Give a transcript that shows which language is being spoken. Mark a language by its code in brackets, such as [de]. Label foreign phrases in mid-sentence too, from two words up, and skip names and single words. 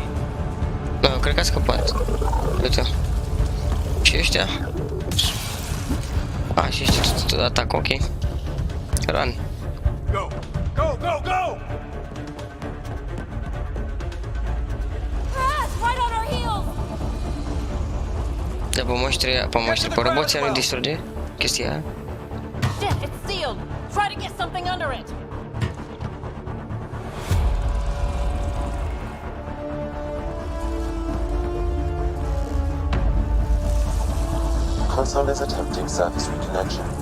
[ro] Da, cred că a scăpat. Uite. Și ăștia? A, și ăștia tot atac, [en] ok. Run. Go! Go, go, go! Crash! Right on our heels! [ro] Da, pe roboții nu distruge chestia aia. [en] Shit, it's sealed. Try to get something under it. Console is attempting service reconnection.